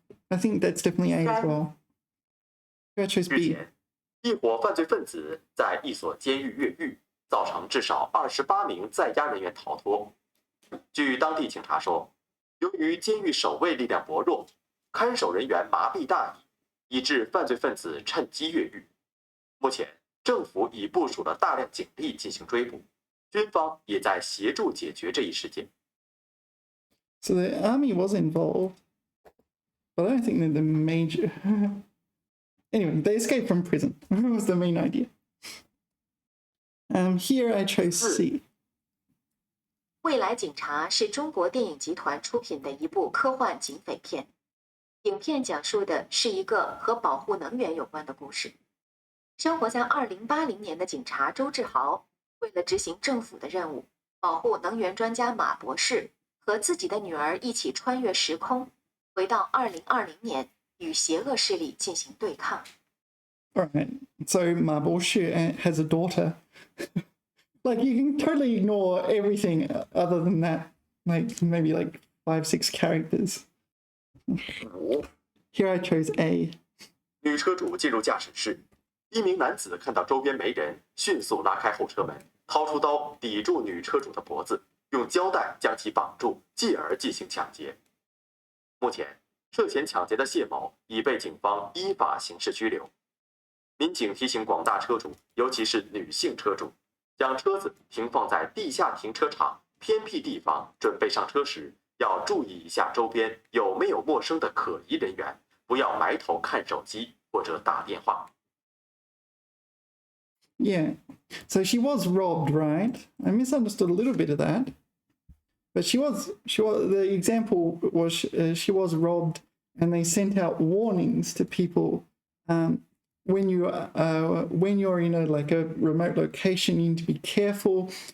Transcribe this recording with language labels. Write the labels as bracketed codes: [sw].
[en] I think that's definitely A as well. I chose [zh] 日 [en] B. [zh] 前，一伙犯罪分子在一所监狱越狱，造成至少28名在押人员逃脱。据当地警察说，由于监狱守卫力量薄弱，看守人员麻痹大意，以致犯罪分子趁机越狱。目前，政府已部署了大量警力进行追捕，军方也在协助解决这一事件。 [en] So the army was involved, but I don't think they're the major. Anyway, they escaped from prison. Was the main idea. Here I chose C. [zh] 未来警察是中国电影集团出品的一部科幻警匪片。影片讲述的是一个和保护能源有关的故事。生活在2080年的警察周志豪，为了执行政府的任务，保护能源专家马博士和自己的女儿一起穿越时空，回到2020年，与邪恶势力进行对抗。 [en] All right. So Ma Boshi has a daughter. Like you can totally ignore everything other than that. Like maybe like 5-6 characters. 5. Here I chose A. [zh] 女车主进入驾驶室，一名男子看到周边没人，迅速拉开后车门，掏出刀抵住女车主的脖子，用胶带将其绑住，继而进行抢劫。目前，涉嫌抢劫的谢某已被警方依法刑事拘留。民警提醒广大车主，尤其是女性车主，将车子停放在地下停车场偏僻地方，准备上车时，要注意一下周边有没有陌生的可疑人员，不要埋头看手机或者打电话。 [en] Yeah. So she was robbed, right? I misunderstood a little bit of that. But the example was she was robbed, and they sent out warnings to people when you're in a remote location, you need to be careful.